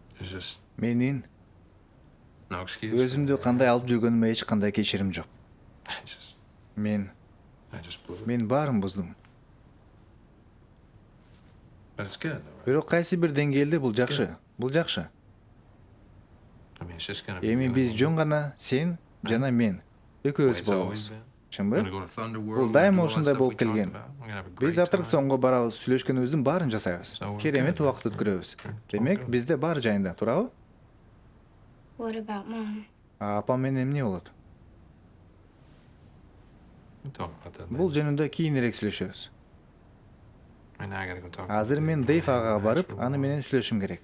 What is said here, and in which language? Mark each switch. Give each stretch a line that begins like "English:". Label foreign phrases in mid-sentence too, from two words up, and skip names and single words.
English: just
Kyrgyz: Менин
English: no excuse.
Kyrgyz: өзүмдү кандай алып жүргөнүмө эч кандай кечирим жок.
English: I just
Kyrgyz: Мен
English: blew it.
Kyrgyz: мен баарын буздум.
English: But it's good, though, right?
Kyrgyz: Бирок кайсы бир деңгээлде бул жакшы. Бул жакшы.
English: I mean, it's just gonna be
Kyrgyz: Эми
English: you
Kyrgyz: биз
English: and me.
Kyrgyz: жөн гана сен жана мен экөөбүз
English: It's always
Kyrgyz: болобуз.
English: been.
Kyrgyz: Чынбы?
English: We're gonna go to Thunder World,
Kyrgyz: Бул
English: we're gonna
Kyrgyz: дайыма
English: do all that
Kyrgyz: ушундай
English: stuff
Kyrgyz: болуп
English: we talked
Kyrgyz: келген.
English: about. We're gonna have a
Kyrgyz: Биз
English: great time.
Kyrgyz: аттракционго барабыз, сүйлөшкөнүбүздүн баарын жасайбыз.
English: So we're
Kyrgyz: Керемет
English: good.
Kyrgyz: убакыт өткөрөбүз. Демек, бизде бар жайында, туурабы?
English: What about mom?
Kyrgyz: Апам менен эмне болот?
English: We'll talk about that
Kyrgyz: Бул
English: later.
Kyrgyz: жөнүндө кийинирээк сүйлөшөбүз.
English: Right now I gotta go talk to
Kyrgyz: Азыр мен Dave Дейв
English: about
Kyrgyz: ага
English: the
Kyrgyz: барып,
English: match for
Kyrgyz: аны
English: World.
Kyrgyz: менен сүйлөшүм керек.